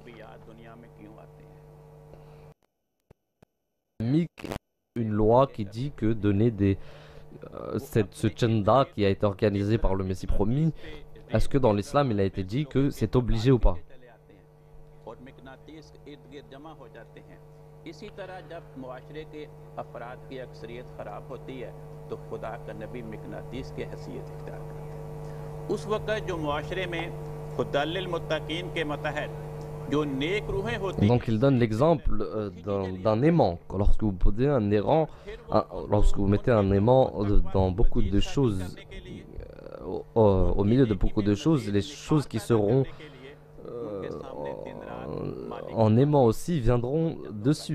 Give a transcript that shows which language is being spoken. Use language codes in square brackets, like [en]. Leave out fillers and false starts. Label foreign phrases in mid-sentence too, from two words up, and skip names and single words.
[fr] Une loi qui dit que donner ce chanda qui a été organisé par le Messie promis, est-ce que dans l'islam il a été dit que c'est obligé ou pas? [ur] اسی طرح جب معاشرے کے افراد کی اکثریت خراب ہوتی ہے تو خدا کا نبی مقناطیس کی حیثیت اختیار کرتے ہیں. اس وقت جو معاشرے میں [ar] هدى للمتقين [ur] کے ماتحت جو نیک روحیں ہوتی ہیں. [fr] Donc il donne l'exemple d'un aimant. Lorsque vous posez lorsque vous mettez un aimant dans beaucoup de choses, au milieu de beaucoup de choses, les choses qui seront en aimant aussi viendront dessus.